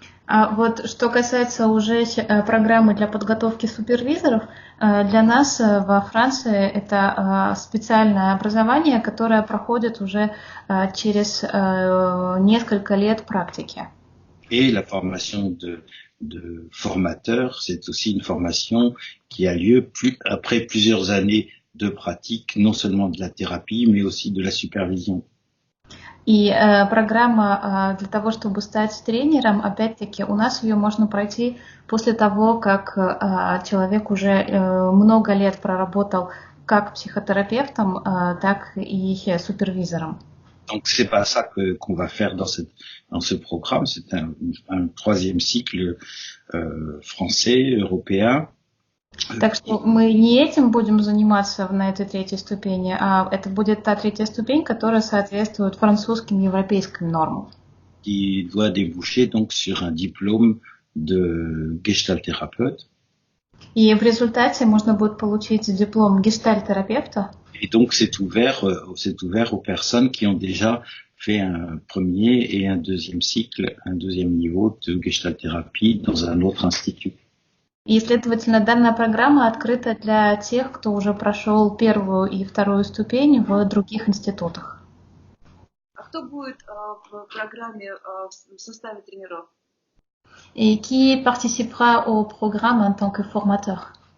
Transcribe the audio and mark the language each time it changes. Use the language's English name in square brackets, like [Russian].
[Russian] А вот что касается уже программы для подготовки супервизоров, для нас во Франции это специальное образование, которое проходит уже через несколько лет практики. [French] Et la formation de formateur, c'est aussi une formation qui a lieu après plusieurs années de pratique, non seulement de la thérapie, mais aussi de la supervision. [Russian] И программа для того, чтобы стать тренером, опять-таки, у нас ее можно пройти после того, как человек уже много лет проработал как психотерапевтом, так и супервизором. [French] Donc c'est pas ça qu'on va faire dans ce programme, c'est un troisième cycle français, européen. [Russian] Так что мы не этим будем заниматься на этой третьей ступени, а это будет та третья ступень, которая соответствует французским европейским нормам. [French] Qui doit déboucher donc sur un diplôme de gestalthérapeute. [Russian] И в результате можно будет получить диплом гештальт-терапевта. [French] Et donc c'est ouvert aux personnes qui ont déjà fait un premier et un deuxième cycle, un deuxième niveau de Gestalt-thérapie dans un autre institut. [Russian] И, следовательно, данная программа открыта для тех, кто уже прошел первую и вторую ступень в других институтах. А кто будет в программе в составе тренеров? [French] Et qui participera au programme en tant que formateur?